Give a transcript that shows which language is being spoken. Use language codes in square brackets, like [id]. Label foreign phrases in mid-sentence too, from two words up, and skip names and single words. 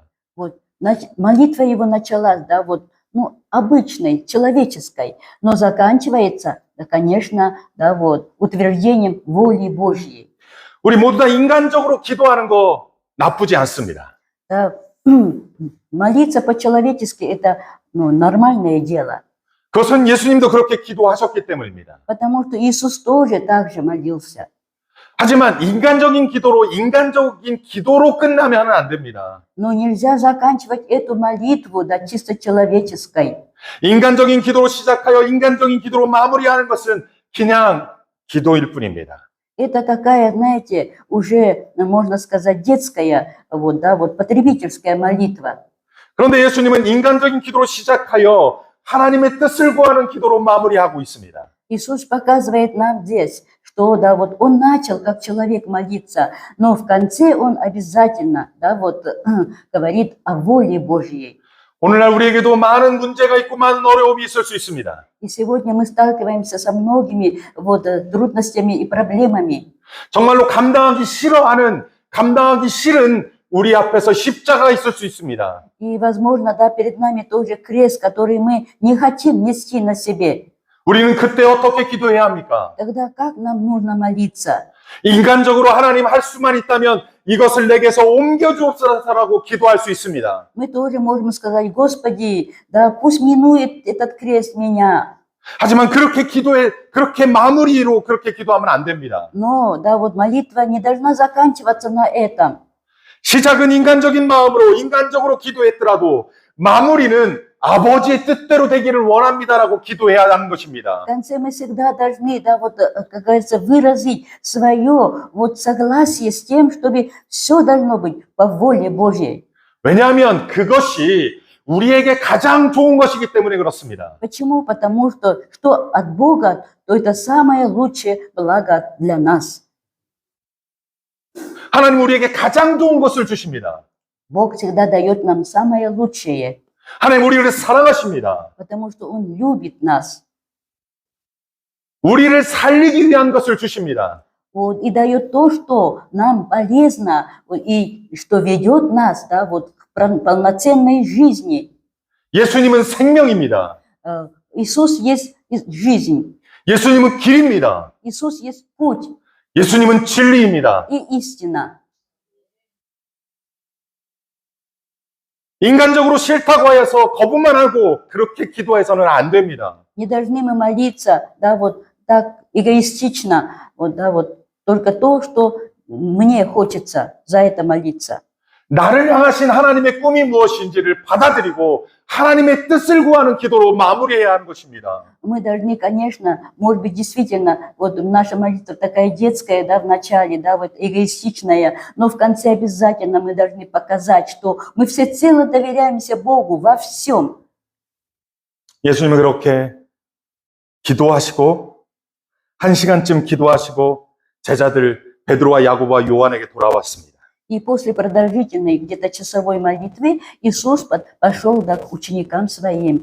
[ru] Вот, молитва его началась, да, вот, ну, обычной, человеческой, но заканчивается, да, конечно, да, вот, утверждением воли Божьей. [ko] 우리 모두 다 인간적으로 기도하는 거 나쁘지 않습니다. [ru] Да, молиться по-человечески – это, ну, нормальное дело. [ko] 그것은 예수님도 그렇게 기도하셨기 때문입니다. [ru] Потому что Иисус тоже так же молился. [ko] 하지만 인간적인 기도로 끝나면 안 됩니다. [ru] Но нельзя заканчивать эту молитву, да, чисто человеческой. [ko] 인간적인 기도로 시작하여 인간적인 기도로 마무리하는 것은 그냥 기도일 뿐입니다. [ru] Это такая, знаете, уже, можно сказать, детская, вот, да, вот, потребительская молитва. [ko] 그런데 예수님은 인간적인 기도로 시작하여 하나님의 뜻을 구하는 기도로 마무리하고 있습니다. [ru] Иисус показывает нам здесь, что, да, вот, Он начал как человек молиться, но в конце Он обязательно, да, вот, говорит о воле Божьей. [ko] 오늘날 우리에게도 많은 문제가 있고 많은 어려움이 있을 수 있습니다. [ru] И сегодня мы сталкиваемся со многими вот, трудностями и проблемами. [ko] 정말로 감당하기 싫은 우리 앞에서 십자가가 있을 수 있습니다. [ru] И, возможно, да, перед нами тоже крест, который мы не хотим нести на себе. [ko] 우리는 그때 어떻게 기도해야 합니까? [ru] Тогда как нам нужно молиться? [ko] 인간적으로 하나님 할 수만 있다면 이것을 내게서 옮겨주옵소서라고 기도할 수 있습니다. [ru] Мы тоже можем сказать, Господи, да, пусть минует этот крест меня. [ko] 하지만 그렇게 마무리로 그렇게 기도하면 안 됩니다. [ru] Но, да, вот молитва не должна заканчиваться на этом. [ko] 시작은 인간적인 마음으로 인간적으로 기도했더라도 마무리는 아버지의 뜻대로 되기를 원합니다라고 기도해야 하는 것입니다. [ru] В конце мы всегда должны, да, вот, как говорится, выразить свое вот согласие с тем, чтобы все должно быть по воле Божьей. [ko] 왜냐하면 그것이 우리에게 가장 좋은 것이기 때문에 그렇습니다. [ru] Почему? Потому что от Бога, то это самое лучшее благо для нас. [ko] 하나님 우리에게 가장 좋은 것을 주십니다. [ru] Бог всегда дает нам самое лучшее, [ko] 하나님 우리를 사랑하십니다. [ru] потому что Он любит нас. [ko] 우리를 살리기 위한 것을 주십니다. [ru] Вот, и дает то, что нам полезно, и что ведет нас, да, вот, к полноценной жизни. [ko] 예수님은 생명입니다. [ru] Иисус есть жизнь. [ko] 예수님은 길입니다. [ru] Иисус есть путь [ko] 예수님은 진리입니다. [ru] и истина. [ko] 인간적으로 싫다고 해서 거부만 하고 그렇게 기도해서는 안 됩니다. [ru] Не должны мы молиться, да, вот так эгоистично, вот, да, вот только то, что мне хочется за это молиться. [ko] 나를 향하신 하나님의 꿈이 무엇인지를 받아들이고 하나님의 뜻을 구하는 기도로 마무리해야 하는 것입니다. [ru] Мы должны, конечно, может быть, действительно, вот наша молитва такая детская, да, в начале, да, вот эгоистичная, но в конце обязательно мы должны показать, что мы всецело доверяемся Богу во всем. [ko] 예수님은 그렇게 기도하시고 1시간쯤 기도하시고 제자들 베드로와 야고보와 요한에게 돌아왔습니다. [ru] И после продолжительной где-то часовой молитвы Иисус пошел, да, к ученикам своим.